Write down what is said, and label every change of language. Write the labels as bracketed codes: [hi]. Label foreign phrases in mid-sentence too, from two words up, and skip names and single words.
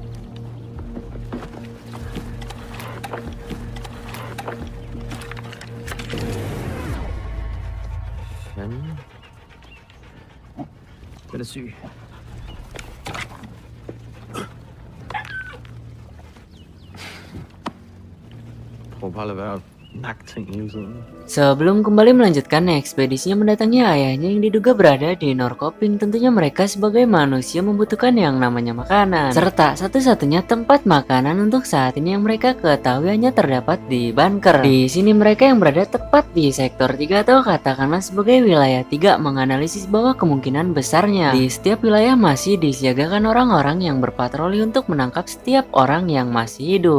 [da] Fanden. Den er syg. Prøv bare at lade være at nakke ting hele tiden. [id] Sebelum kembali melanjutkan ekspedisinya mendatangi ayahnya yang diduga berada di Norrköping, tentunya mereka sebagai manusia membutuhkan yang namanya makanan, serta satu-satunya tempat makanan untuk saat ini yang mereka ketahui hanya terdapat di bunker. Di sini mereka yang berada tepat di sektor 3 atau katakanlah sebagai wilayah 3 menganalisis bahwa kemungkinan besarnya di setiap wilayah masih disiagakan orang-orang yang berpatroli untuk menangkap setiap orang yang masih hidup.